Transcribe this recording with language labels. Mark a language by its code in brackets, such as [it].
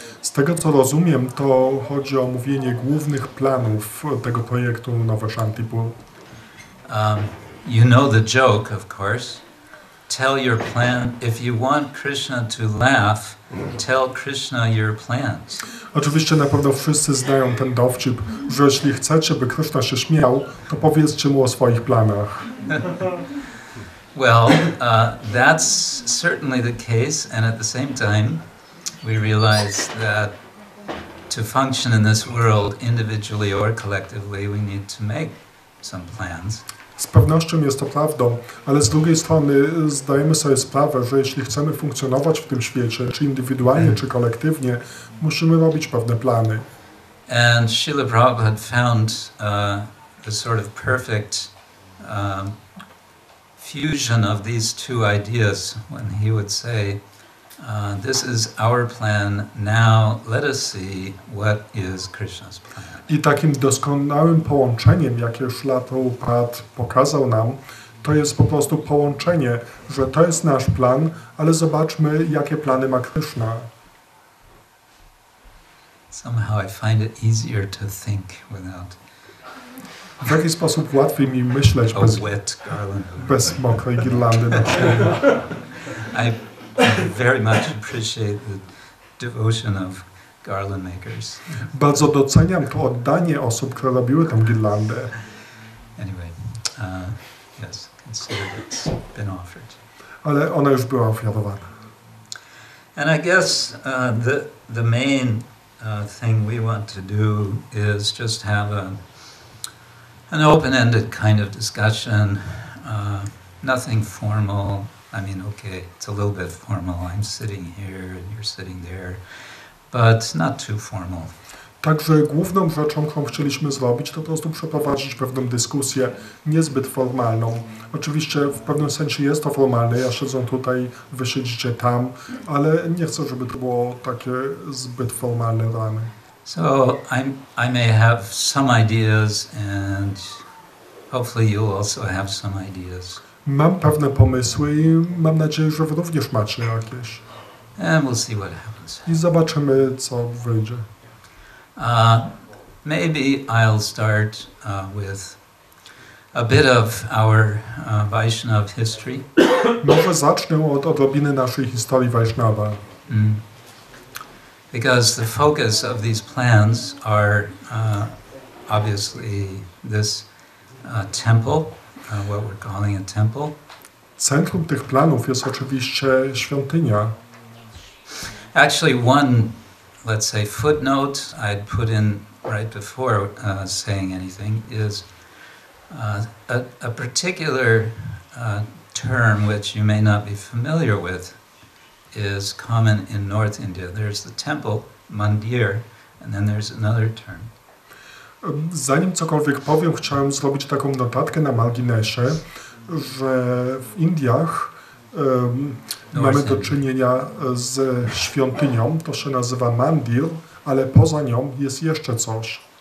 [pl] Z tego co rozumiem, to chodzi o omówienie głównych planów tego projektu Nowe Szantipur. [en] You know the joke, of course. Tell your plan. If you want Krishna to laugh, tell Krishna your plans. [pl] Oczywiście na pewno wszyscy znają ten dowcip, że jeśli chcecie, by Krishna się śmiał, to powiedzcie mu o swoich planach. [en] Well, that's certainly the case, and at the same time, we realize that to function in this world individually or collectively, we need to make some plans. [pl] Z pewnością jest to prawdą, ale z drugiej strony zdajemy sobie sprawę, że jeśli chcemy funkcjonować w tym świecie, czy indywidualnie, czy kolektywnie, musimy robić pewne plany. [en] And Srila Prabhupada found the sort of perfect fusion of these two ideas when he would say, this is our plan, now let us see what is Krishna's plan. [pl] I takim doskonałym połączeniem, jakie Srila Prabhupada pokazał nam, to jest po prostu połączenie, że to jest nasz plan, ale zobaczmy, jakie plany ma Krishna. [en] Somehow I find it easier to think without [pl] W jaki sposób łatwiej mi myśleć bez mokrej girlandy na szyi. [en] I very much appreciate the devotion of garland makers. [pl] Bardzo doceniam to oddanie osób, które robiły tę girlandę. [en] Anyway, yes, consider it's been offered. [pl] Ale ona już była ofiarowana. [en] And I guess the main thing we want to do is just have an open-ended kind of discussion, nothing formal. I mean, okay, it's a little bit formal. I'm sitting here and you're sitting there, but not too formal. [pl] Także główną rzeczą, którą chcieliśmy zrobić, to po prostu przeprowadzić pewną dyskusję niezbyt formalną. Oczywiście w pewnym sensie jest to formalne, ja siedzę tutaj, wy siedzicie tam, ale nie chcę, żeby to było takie zbyt formalne ramy. [en] So I may have some ideas, and hopefully you'll also have some ideas. [pl] Mam pewne pomysły i mam nadzieję, że wy również macie jakieś. [en] And we'll see what happens. [pl] I zobaczymy, co wyjdzie. [en] Maybe I'll start with a bit of our Vaishnav history. [pl] Może zacznę od odrobiny naszej historii Vaishnava. [en] Because the focus of these plans are obviously this temple, what we're calling a temple. [pl] Centrum tych planów jest oczywiście świątynia. [en] Actually, one, let's say, footnote I'd put in right before saying anything is a particular term which you may not be familiar with is common in North India. There's the temple, mandir, and then there's another term. [pl] Zanim cokolwiek powiem, chciałem zrobić taką notatkę na marginesie, że w Indiach mamy do czynienia z świątynią, to się nazywa mandir, ale poza nią jest jeszcze coś.